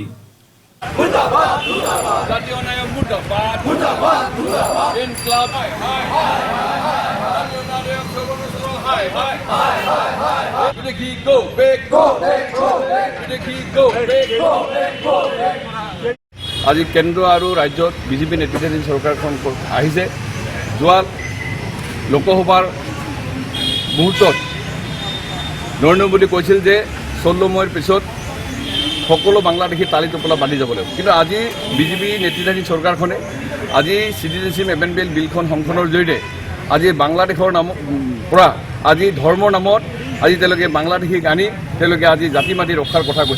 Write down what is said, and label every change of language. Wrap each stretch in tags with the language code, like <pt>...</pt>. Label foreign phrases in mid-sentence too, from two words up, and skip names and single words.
<hi>मुर्दाबाद मुर्दाबाद जातीय न्याय मुर्दाबाद मुर्दाबाद मुर्दाबाद इनकलाब हाय हाय जातीय न्याय सर्वोच्च हाय हाय हाय हाय विदेशी</hi> <en>go back go</en> <hi>विदेशी</hi> <en>go back go</en> <as>আজি কেন্দ্ৰ আৰু ৰাজ্যত বিজেপি নেতৃত্বাধীন চৰকাৰখন আহিছে যোৱা লোকসভাৰ মুহূৰ্তত নৰেন্দ্ৰ মোদী কৈছিল যে 16 মৈৰ পিছত সকলো বাংলাদেশী তালি টোপোলা বান্ধি যাব লাগিব, কিন্তু আজি বিজেপি নেতৃত্বাধীন চৰকাৰখনে আজি</as> <en>citizenship amendment</en> <as>বিলখন সংশোধনৰ জৰিয়তে আজি বাংলাদেশৰ পৰা আজি ধৰ্মৰ নামত আজি তেওঁলোকে বাংলাদেশীক আনি তেওঁলোকে আজি জাতি মাতি ৰক্ষাৰ কথা কৈছে।</as>